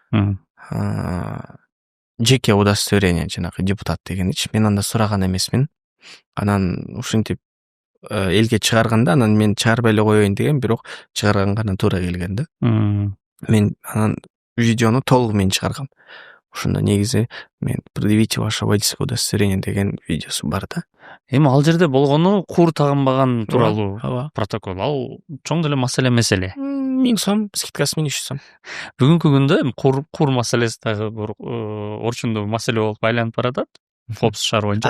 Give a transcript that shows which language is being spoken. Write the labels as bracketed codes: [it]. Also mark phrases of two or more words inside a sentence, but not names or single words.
[ky] Жеке удостоверение, жанагы депутат дегеничи. Мен анда сураган эмесмин. Анан ушинтип элге чыгарганда, анан мен чыгарбай эле коеюн деген, бирок чыгарганга туура келген да. Мен анан видеону толугу мен чыгаргам. Ошондо негизи мен [ru] предъявите ваше водительское удостоверение [ky] деген видеосу бар да. Эми ал жерде болгону кур тагынбаган тууралуу ооба. протокол. Ал чоң деле маселе. 1000 сом, скидкасы 1300 сом. Бүгүнкү күндө эми кур маселеси дагы бир орчундуу маселе болуп айланып баратат. Коопсуз шаар боюнча.